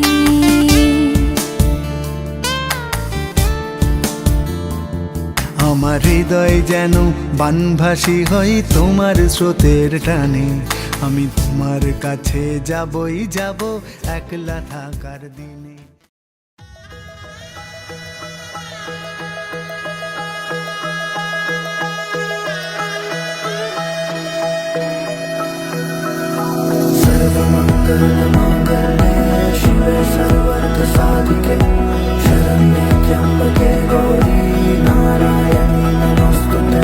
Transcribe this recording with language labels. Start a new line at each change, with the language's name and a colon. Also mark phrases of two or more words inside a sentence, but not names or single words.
Bangla: আমার হৃদয় যেন বানভাসী হয় তোমার স্রোতের টানে। আমি তোমার কাছে যাবই যাব একলা থাকার দিনে।
Sanskrit: सर्वमङ्गलमाङ्गल्ये शिवे सर्वार्थसाधिके शरण्ये त्र्यम्बके गौरी नारायणी नमोस्तुते।